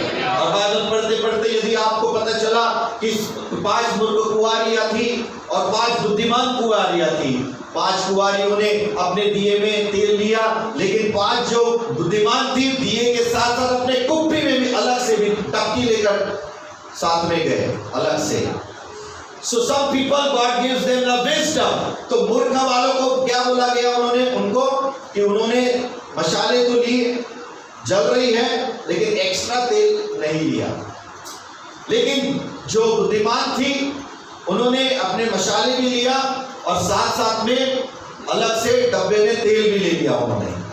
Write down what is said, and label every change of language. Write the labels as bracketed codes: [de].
[hi] और बाइबल पढ़ते पढ़ते यदि आपको पता चला कि 5 मूर्ख कुंवारियां थी और 5 बुद्धिमान कुंवारियां थी, 5 कुंवारियों ने अपने दिए में तेल लिया, लेकिन 5 जो बुद्धिमान थी दिए के साथ साथ अपने कुप्पी में भी अलग से भी टपकी लेकर साथ में गए अलग से। [en] So some people God gives them the wisdom। [hi] तो मूर्ख वालों को क्या बोला गया उनको कि उन्होंने मशाले तो ली, जल रही है, लेकिन एक्स्ट्रा तेल नहीं लिया। लेकिन जो बुद्धिमान थी उन्होंने अपने मशाले भी लिया और साथ साथ में अलग से डब्बे में तेल भी ले लिया उन्होंने।